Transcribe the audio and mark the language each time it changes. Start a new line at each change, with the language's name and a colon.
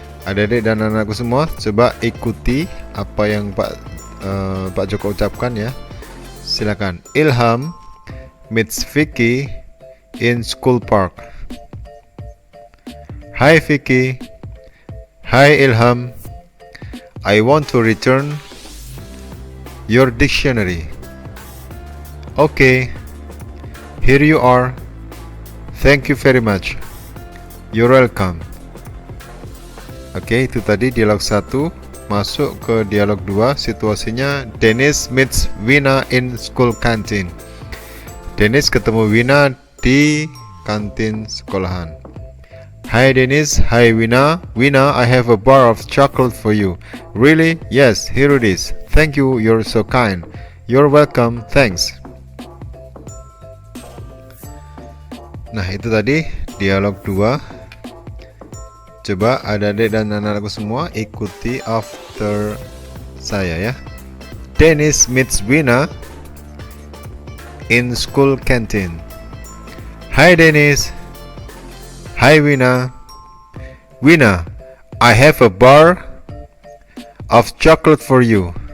Indonesian: Adik-adik dan anakku semua, coba ikuti apa yang Pak Joko ucapkan ya. Silakan.
English: Ilham meets Vicky in school park. Hi Vicky. Hi Ilham. I want to return your dictionary. Okay, here you are. Thank you very much. You're welcome.
Indonesian: Oke, itu tadi dialog 1. Masuk ke dialog 2.
English: Situasinya Dennis meets Wina in school canteen.
Indonesian: Dennis ketemu Wina di kantin sekolahan.
English: Hi Dennis, hi Wina. Wina, I have a bar of chocolate for you. Really? Yes, here it is. Thank you, you're so kind. You're welcome, thanks.
Indonesian: Nah, itu tadi dialog 2. Coba adik-adik dan anak-anakku semua ikuti after saya ya.
English: Dennis meets Wina in school canteen. Hi Dennis. Hi Wina. Wina, I have a bar of chocolate for you.